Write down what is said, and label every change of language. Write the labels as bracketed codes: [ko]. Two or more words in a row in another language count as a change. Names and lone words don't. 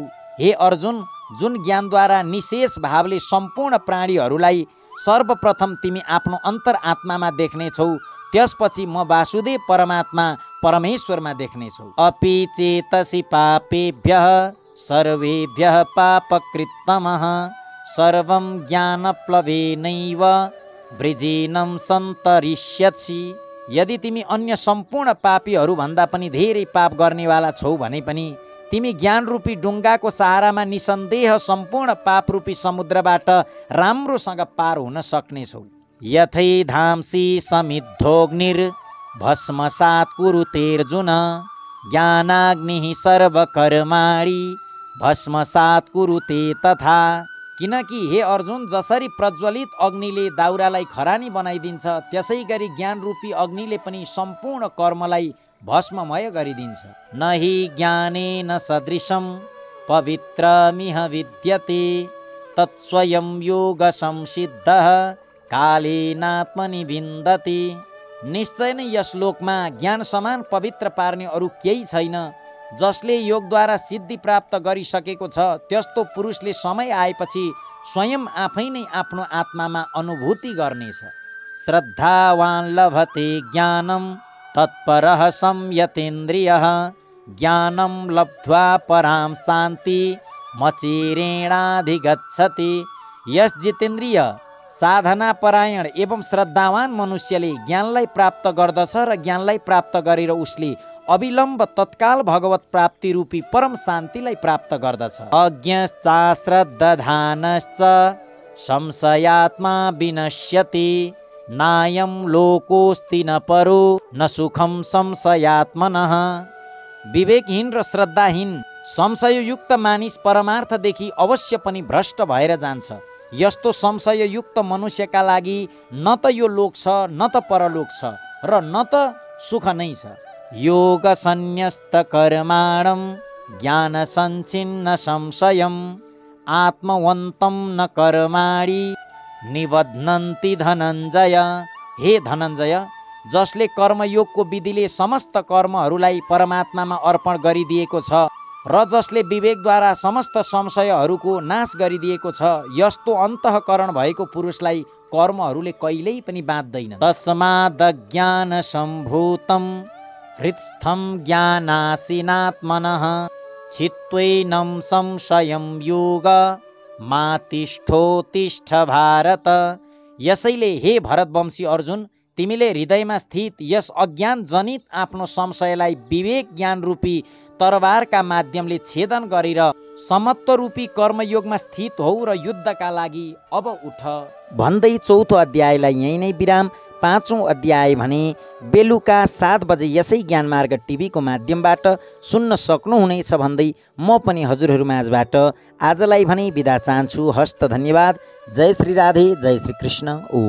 [ne] हे अर्जुन, जुन ज्ञानद्वारा निशेष भावले सम्पूर्ण प्राणीहरूलाई सर्वप्रथम तिमी आफ्नो अन्तरआत्मामा देख्नेछौ, त्यसपछि म वासुदेव परमात्मा परमेश्वरमा देख्नेछौ। [sa] अपि चेतसि पापेभ्यः सर्वेभ्यः पापकृत्तमः सर्वं ज्ञानप्लवेनैव वृजिनं सन्तरिष्यसि। [ne] यदि तिमी अन्य सम्पूर्ण पापीहरू भन्दा पनि धेरै पाप गर्नेवाला छौ भने पनि तिमी ज्ञान रूपी डुङ्गाको सहारामा निसन्देह सम्पूर्ण पाप रूपी समुद्रबाट राम्रोसँग पार हुन सक्नेछौ। [sa] यथै धाम्सी समिद्धोग्निर भस्मसात् कुरुतेर्जुन ज्ञानाग्निः सर्वकर्माणि भस्मसात् कुरुते तथा। [ne] किनकि हे अर्जुन, जसरी प्रज्वलित अग्निले दाउरालाई खरानी बनाइदिन्छ त्यसै गरी ज्ञान रूपी अग्निले पनि सम्पूर्ण कर्मलाई भस्ममय गरिदिन्छ। [sa] नहि ज्ञानेन सदृशं पवित्रमिह विद्यते तत्स्वयं योग संसिद्धः कालेनात्मनि विन्दति। [ne] निश्चय नै यस लोकमा ज्ञान समान पवित्र पार्ने अरू केही छैन। जसले योगद्वारा सिद्धि प्राप्त गरिसकेको छ त्यस्तो पुरुषले समय आएपछि स्वयं आफै नै आफ्नो आत्मामा अनुभूति गर्नेछ। [sa] श्रद्धावान् लभते ज्ञानं तत्परः संयतेन्द्रियः ज्ञानं लब्ध्वा परां शान्ति मचिरेणाधिगच्छति। [ne] यस जितेन्द्रिय साधना परायण एवं श्रद्धावान मनुष्यले ज्ञानलाई प्राप्त गर्दछ र ज्ञानलाई प्राप्त गरेर उसले अविलम्ब तत्काल भगवत प्राप्ति रूपी परम शान्तिलाई प्राप्त गर्दछ। [sa] अज्ञश्चाश्रद्दधानश्च संशयात्मा विनश्यति नायं लोकोस्ति न परो न सुखम संशयात्मनः। [ne] विवेकहीन र श्रद्धाहीन संशययुक्त मानिस परमार्थदेखि अवश्य पनि भ्रष्ट भएर जान्छ। यस्तो संशययुक्त मनुष्यका लागि न त यो लोक छ न त परलोक छ र न त सुख नै छ। [sa] योग संन्यस्त कर्माणं ज्ञान संचिन्न संशयम् आत्मवन्तं न कर्माणि निबध्नन्ति धनञ्जय। [ne] हे धनञ्जय, जसले कर्मयोगको विधिले समस्त कर्महरूलाई परमात्मामा अर्पण गरिदिएको छ र जसले विवेकद्वारा समस्त संशयहरूको नाश गरिदिएको छ, यस्तो अन्तःकरण भएको पुरुषलाई कर्महरूले कहिल्यै पनि बाँध्दैन। [sa] तस्मादज्ञान सम्भूतं हृत्स्थं ज्ञानासीनात्मनः छित्त्वैनं संशयं योग मा तिष्ठोत्तिष्ठ भारत। [ne] यसैले हे भरतवंशी अर्जुन, तिमीले हृदयमा स्थित यस अज्ञान जनित आफ्नो संशयलाई विवेक ज्ञान रूपी तरबारका माध्यमले छेदन गरेर समत्व रूपी कर्मयोगमा स्थित हौ र युद्धका लागि अब उठ भन्दै चौथो अध्यायलाई यही नै विराम। पाँचौं अध्याय भने बेलुका 7 बजे यसै ज्ञानमार्ग टिभीको माध्यमबाट सुन्न सक्नुहुनेछ भन्दै म पनि हजुरहरू माझबाट आजलाई भने बिदा चाहन्छु। हस्त धन्यवाद। जय श्री राधे, जय श्री कृष्ण।